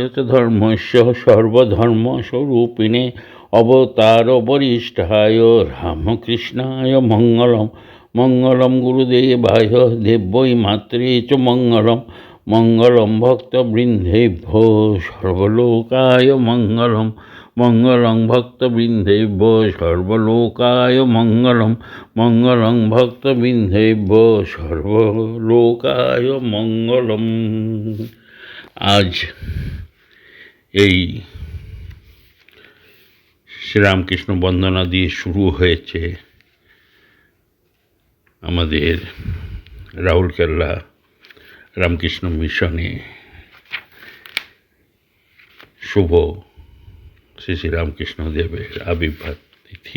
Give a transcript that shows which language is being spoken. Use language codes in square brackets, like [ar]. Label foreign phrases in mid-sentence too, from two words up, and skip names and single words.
[sa] च धर्मस्य सर्वधर्मस्वरूपिणे अवतारवरिष्ठाय रामकृष्णाय मङ्गलं मङ्गलं गुरुदेवाय देव्यै मात्रे च मङ्गलं मङ्गलं भक्तवृन्देभ्यो सर्वलोकाय मङ्गलं मङ्गलं भक्तवृन्देभ्यो सर्वलोकाय मङ्गलं मङ्गलं भक्तवृन्देभ्यो सर्वलोकाय मङ्गलम्। [bn] आज এই শ্রীরামকৃষ্ণ বন্দনা দিয়ে শুরু হয়েছে আমাদের রাউরকেল্লা রামকৃষ্ণ মিশনে শুভ শ্রী শ্রী রামকৃষ্ণ দেবের আবির্ভাব তিথি।